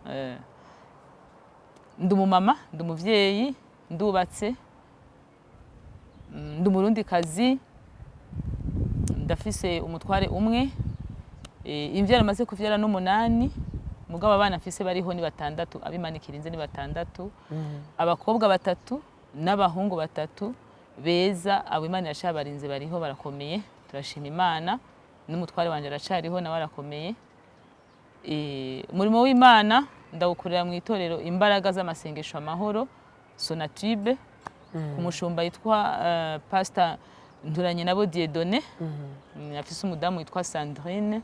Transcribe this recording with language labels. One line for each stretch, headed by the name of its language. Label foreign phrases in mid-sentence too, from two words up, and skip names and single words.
Rundi: Ndi umumama, ndi umuvyeyi, ndubatse, ndi umurundi kazi, ndafise umutware umwe, imvyaro amaze kuvyara n'umunani, mugabo abana mfise bariho ni batandatu, abimanikirinze ni batandatu, abakobwa batatu n'abahungu batatu beza, abo Imana yashabarinze bariho barakomeye, turashima Imana. N'umutware wanje aracariho nawe arakomeye. Umurimo w'Imana ndawukorera mu itorero Imbaraga z'Amasengesho Amahoro Sonatube, ku mushumba yitwa Pastor Nturanye nabo Dieudonné, afise umudamu yitwa Sandrine.